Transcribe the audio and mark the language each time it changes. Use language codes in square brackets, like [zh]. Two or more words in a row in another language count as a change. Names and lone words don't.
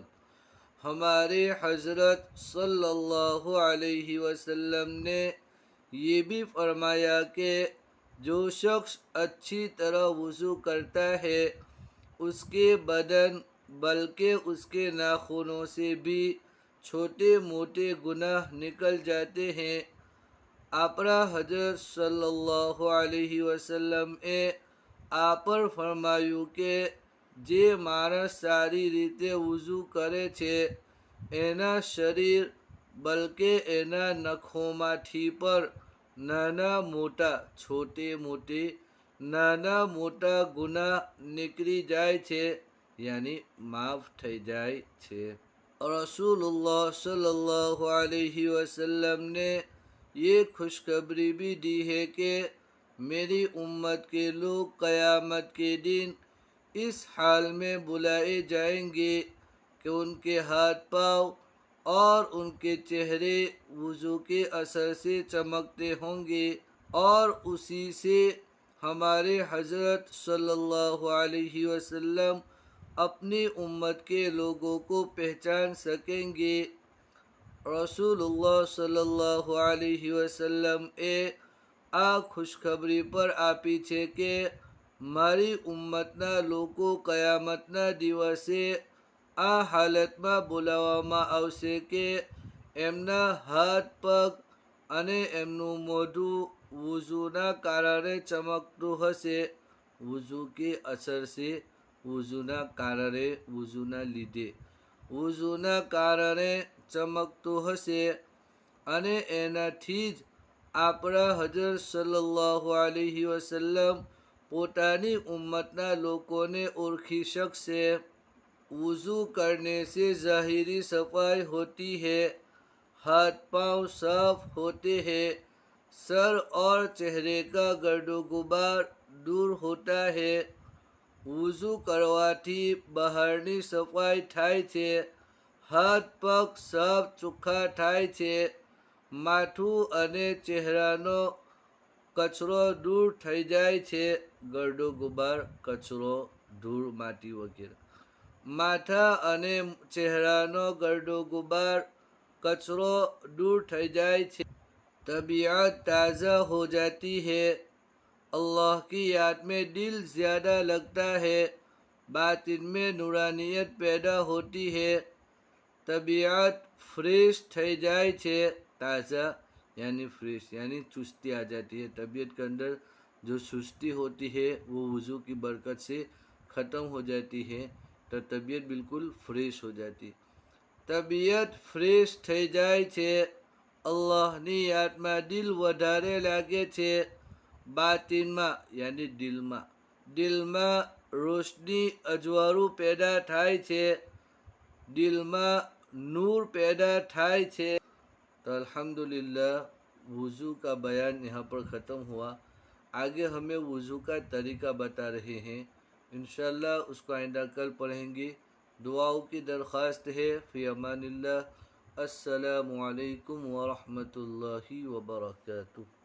[ur] ہمارے حضرت صلی اللہ علیہ وسلم نے یہ بھی فرمایا کہ جو شخص اچھی طرح وضو کرتا ہے، اس کے بدن بلکہ اس کے ناخنوں سے بھی چھوٹے موٹے گناہ نکل جاتے ہیں۔ [gu] આપણા હજરત સલ્લલ્લાહુ અલૈહિ વસલ્લમ એ આ પર ફરમાયું કે જે માણસ સારી રીતે વૂઝુ કરે છે, એના શરીર બલકે એના નખોમાંથી પર નાના મોટા [ur] چھوٹے موٹے [gu] નાના મોટા ગુનાહ નીકળી જાય છે، یعنی માફ થઈ જાય છે۔ [ur] رسول اللہ صلی اللہ علیہ وسلم نے یہ خوشخبری بھی دی ہے کہ میری امت کے لوگ قیامت کے دن اس حال میں بلائے جائیں گے کہ ان کے ہاتھ پاؤں اور ان کے چہرے وضو کے اثر سے چمکتے ہوں گے، اور اسی سے ہمارے حضرت صلی اللہ علیہ وسلم اپنی امت کے لوگوں کو پہچان سکیں گے۔ [gu] رسول اللہ صلی اللہ علیہ وسلم એ આ ખુશખબરી પર આપી છે કે મારી ઉમ્મતના લોકો કયામતના દિવસે આ હાલતમાં બોલાવવામાં આવશે કે એમના હાથ પગ અને એમનું મોઢું વૂઝુના કારણે ચમકતું હશે۔ [ur] وضو کے اثر سے [gu] વૂઝુના કારણે વૂઝુના લીધે વૂઝુના કારણે ચમકતું હશે, અને એનાથી જ આપણા હજરત સલ્લલ્લાહુ અલૈહિ વસલ્લમ પોતાની ઉમ્મતના લોકોને ઓળખી શકશે۔ [ur] وضو کرنے سے ظاہری صفائی ہوتی ہے، ہاتھ پاؤں صاف ہوتے ہیں، سر اور چہرے کا گرد و غبار دور ہوتا ہے۔ [gu] وضو કરવાથી બહારની સફાઈ થાય છે، હાથ પગ સાફ ચોખ્ખા થાય છે، માથું અને ચહેરાનો કચરો દૂર થઈ જાય છે। ગરડો ગુબાર કચરો ધૂળ માટી વગેરે। માથા અને ચહેરાનો ગરડો ગુબાર કચરો દૂર થઈ જાય છે، [ur] طبیعت تازہ ہو جاتی ہے، اللہ کی یاد میں دل زیادہ لگتا ہے، باطن میں نورانیت پیدا ہوتی ہے، طبیعت فریش [gu] થઈ જાય છે۔ [ur] تازہ یعنی فریش، یعنی چستی آ جاتی ہے۔ طبیعت کے اندر جو سستی ہوتی ہے وہ وضو کی برکت سے ختم ہو جاتی ہے، تو طبیعت بالکل فریش ہو جاتی۔ [gu] طبیعت ફ્રેશ થઈ જાય છે، અલ્લાહની યાદમાં દિલ વધારે લાગે છે، બાતિનમાં યાની દિલમાં રોશની અજવાળું પેદા થાય છે، દિલમાં નૂર પેદા થાય છે। [ur] تو الحمدللہ وضو کا بیان یہاں پر ختم ہوا. آگے ہمیں وضو کا طریقہ بتا رہے ہیں، ان شاءاللہ اس کو آئندہ کل پڑھیں گے. دعاؤں کی درخواست ہے. [ar] في أمان الله. السلام عليكم ورحمة الله وبركاته.